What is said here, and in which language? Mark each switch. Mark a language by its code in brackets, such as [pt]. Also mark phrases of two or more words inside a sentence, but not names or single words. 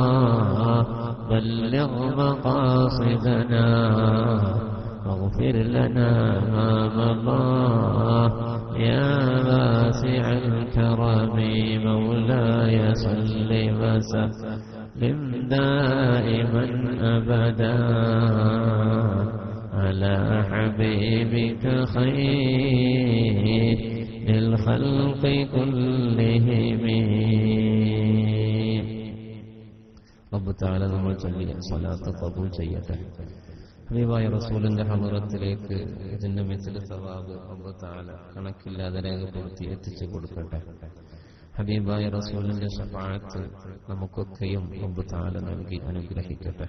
[ar] بلغ مقاصدنا واغفر لنا ما مضى يا واسع الكرم مولاي صل وسلم دائما أبدا على حبيبك خير الخلق كلهم. رب تعالى [ml] നമ്മൾ ചൊല്ലിയ സ്വലാത്ത് ഖബൂൽ ചെയ്യട്ടെ. ഹബീബായ റസൂലിന്റെ ഹളറത്തിലേക്ക് ഇതിന്റെ മിസ്ല സവാബ് റബ്ബ് തആല കണക്കില്ലാതെ രേഖപ്പെടുത്തി എത്തിച്ചു കൊടുക്കട്ടെ. ഹബീബായ റസൂലിന്റെ ശഫാഅത്ത് നമുക്കൊക്കെയും റബ്ബ് തആല നൽകി അനുഗ്രഹിക്കട്ടെ.